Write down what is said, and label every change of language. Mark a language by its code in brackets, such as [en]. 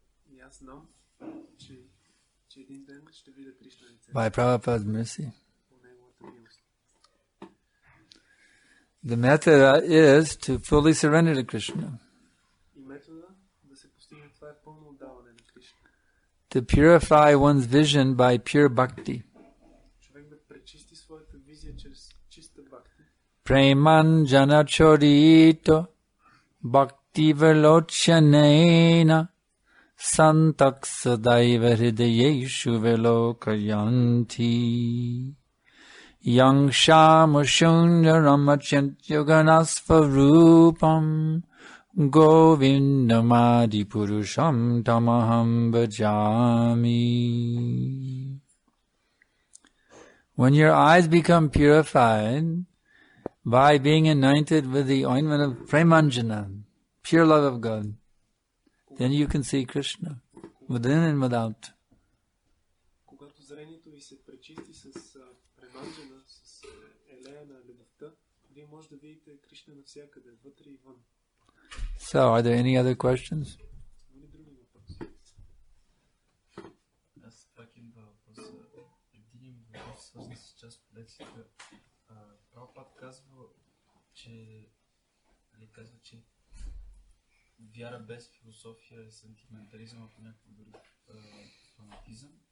[bg] И аз знам, че един ден ще видя Кришна лице. [en] By Prabhupada's mercy. [bg] По неговата милост. [en] The method is to fully surrender to Krishna. [bg] И метода да се постигне това е пълно отдаване на Кришна. [en] To purify one's vision by pure bhakti. [bg] Човек да пречисти своята визия чрез чиста бхакти. [sa] Premanjana chodito bhakti velochanena santak sadaiva hridayeshu velokayanti yang shamushunaram achintyoganasvarupam govindamadi purusham tamaham bhajami. [en] When your eyes become purified by being anointed with the ointment of Premanjana, pure love of God, then you can see Krishna, within and without. [bg] Когато зрението ви се пречисти с преманджана, с елея на любовта, вие може да видите Кришна навсякъде, вътре и вън. [en] So, are there any other questions? [bg] Има ли други въпроси? Аз пак имам въпрос. Един въпрос, свързан с част от лекцията. Прабхупад казва, че вяра без философия е сантиментализъм, а понякога дори фанатизъм.